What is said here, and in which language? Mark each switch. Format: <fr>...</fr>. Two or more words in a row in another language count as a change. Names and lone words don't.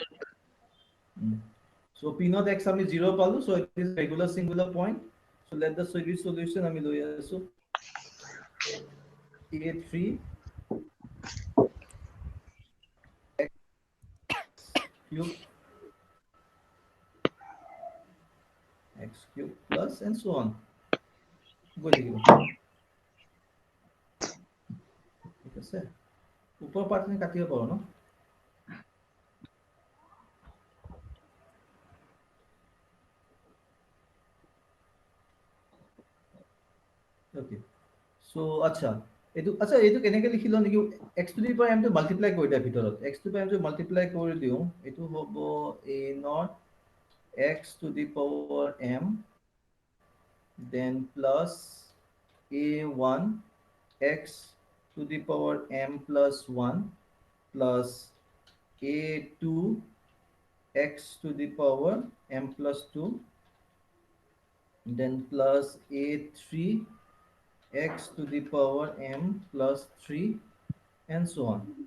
<en>So p naught x</en> <as>আমি 0 পালো,</as> <en>so it is regular singular point. So let the series solution</en> <as>আমি লৈ আছো</as> <en>a3 x cube plus and so on.</en> <as>গৈ থাকিব ঠিক আছে ওপৰ পাৰ্টখিনি কাটিব পাৰো ন Okay. So আচ্ছা এইটো কেনেকৈ লিখিলো নেকি</as> <en>x to the power m to multiply</en> <as>কৰি দিয়া ভিতৰত</as> <en>x to the power m to multiply</en> <as>কৰি দিওঁ এইটো হ'ব</as> <en>a naught x to the power m then plus a1 x to the power m plus 1 plus a2 x to the power m plus 2 then plus a3 x to the power m plus 3 and so on.</en>